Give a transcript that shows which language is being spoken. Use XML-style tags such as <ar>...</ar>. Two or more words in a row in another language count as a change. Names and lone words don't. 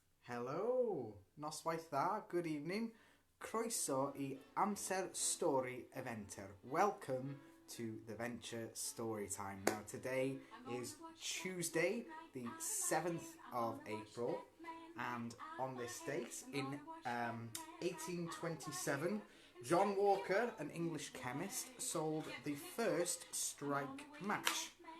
<cy>Helo, noswaith dda,</cy> <en>good evening.</en> <cy>Croeso I amser stori eventer.</cy> <en>Welcome to the Venture Story Time. Now today is Tuesday, the 7th of April, and on this date in 1827, John Walker, an English chemist, sold the first strike match.</en>